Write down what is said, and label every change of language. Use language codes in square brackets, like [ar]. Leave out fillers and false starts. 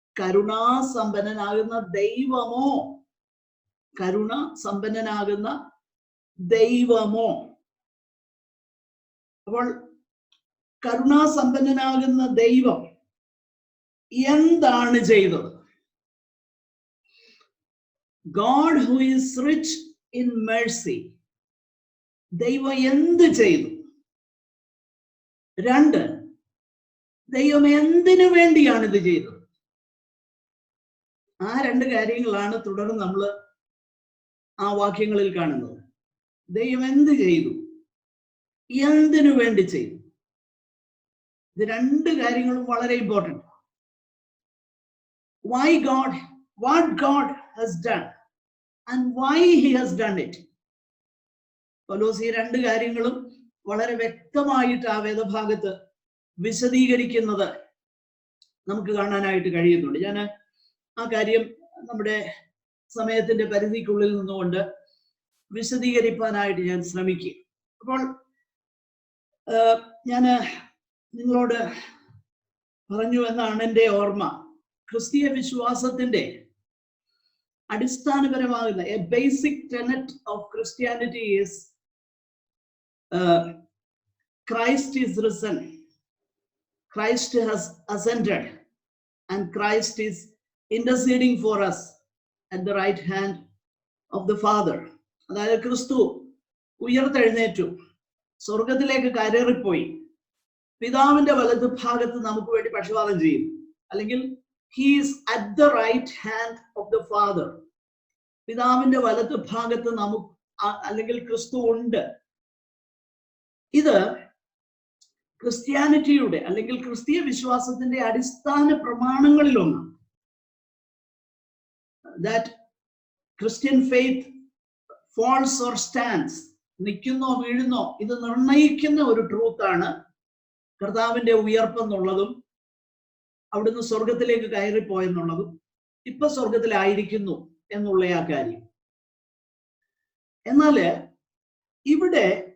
[ml] കരുണാസമ്പന്നനാകുന്ന ദൈവമോ, കരുണ സമ്പന്നനാകുന്ന ദൈവമോ. അപ്പോൾ കരുണാസമ്പന്നനാകുന്ന ദൈവം എന്താണ് ചെയ്തത്? [en] God who is rich in mercy, [ml] ദൈവം എന്ത് ചെയ്തു? 2, ദൈവം എന്തിനു വേണ്ടിയാണ് ഇത് ചെയ്തത്? ആ 2 കാര്യങ്ങളാണ് തുടർന്ന് നമ്മൾ ആ വാക്യങ്ങളിൽ കാണുന്നത്. ദൈവം എന്ത് ചെയ്തു, എന്തിനു വേണ്ടി ചെയ്തു? ഇത് 2 കാര്യങ്ങളും വളരെ important. [en] Why God, what God has done and why he has done it. [ml] പൗലോസ് ഈ 2 കാര്യങ്ങളും വളരെ വ്യക്തമായിട്ട് ആ വേദഭാഗത്ത് വിശദീകരിക്കുന്നത് നമുക്ക് കാണാനായിട്ട് കഴിയുന്നുണ്ട്. ഞാൻ ആ കാര്യം നമ്മുടെ സമയത്തിന്റെ പരിധിക്കുള്ളിൽ നിന്നുകൊണ്ട് വിശദീകരിക്കാനായിട്ട് ഞാൻ ശ്രമിക്കും. അപ്പോൾ ഞാൻ നിങ്ങളോട് പറഞ്ഞു എന്നാണ് എൻ്റെ ഓർമ്മ. ക്രിസ്തീയ വിശ്വാസത്തിന്റെ അടിസ്ഥാനപരമാകുന്ന [en] A basic tenet of Christianity is Christ is risen, Christ has ascended, and Christ is interceding for us at the right hand of the Father. [ml] അതായത് ക്രിസ്തു ഉയർത്തെഴുന്നേറ്റു, സ്വർഗത്തിലേക്ക് കയറിപ്പോയി, പിതാവിന്റെ വലതു ഭാഗത്ത് നമുക്ക് വേണ്ടി പക്ഷപാതം ചെയ്യും. അല്ലെങ്കിൽ [en] he is at the right hand of the Father. [ml] പിതാവിന്റെ വലതു ഭാഗത്ത് നമുക്ക് അല്ലെങ്കിൽ ക്രിസ്തു ഉണ്ട്. ഇത് ക്രിസ്ത്യാനിറ്റിയുടെ അല്ലെങ്കിൽ ക്രിസ്തീയ വിശ്വാസത്തിന്റെ അടിസ്ഥാന പ്രമാണങ്ങളിലൊന്നാണ്. [en] That Christian faith falls or stands, [ml] നിൽക്കുന്നോ വീഴുന്നോ, ഇത് നിർണയിക്കുന്ന ഒരു ട്രൂത്താണ് കർത്താവിന്റെ ഉയർപ്പെന്നുള്ളതും അവിടുന്ന് സ്വർഗത്തിലേക്ക് കയറിപ്പോയെന്നുള്ളതും ഇപ്പൊ സ്വർഗത്തിലായിരിക്കുന്നു എന്നുള്ള ആ കാര്യം. എന്നാല് ഇവിടെ